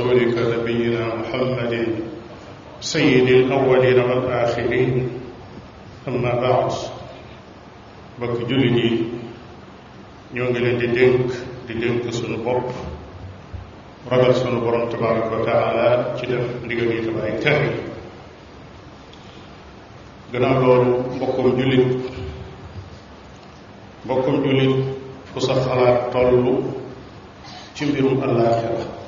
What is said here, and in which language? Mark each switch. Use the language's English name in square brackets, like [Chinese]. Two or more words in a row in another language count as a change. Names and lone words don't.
[Arabic] رسولك نبينا محمد سيد الأولين والآخرين أما بعد [Wolof] bokk jullit yi ñoo ngi leen di dénk sunu bopp ragal sunu borom [Arabic] تبارك وتعالى [Wolof] ci def ndigal yi te bàyyi tere yi gannaaw loolu mbokkum jullit fu sa xalaat tollu ci mbirum àllaaxira